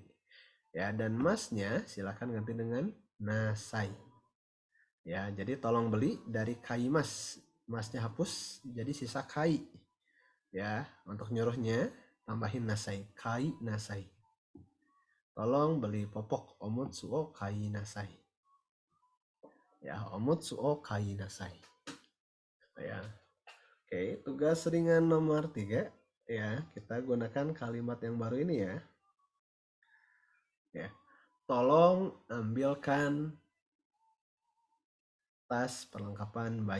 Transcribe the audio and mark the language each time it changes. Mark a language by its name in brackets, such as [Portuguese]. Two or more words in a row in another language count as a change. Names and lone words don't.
[Indonesian] Ya, dan masnya silakan ganti dengan nasai. Ya, jadi tolong beli dari [Japanese] kai mas. [Indonesian] Masnya hapus, jadi sisa kai. Ya, untuk nyuruhnya tambahin nasai, [Japanese] kai nasai. [Indonesian] Tolong beli popok [Japanese] omutsu o kai nasai. Ya, omutsu o kai nasai. [Indonesian] Ya. Oke, tugas ringan nomor 3 ya, kita gunakan kalimat yang baru ini ya. Ya. Tolong ambilkan tas perlengkapan bayi.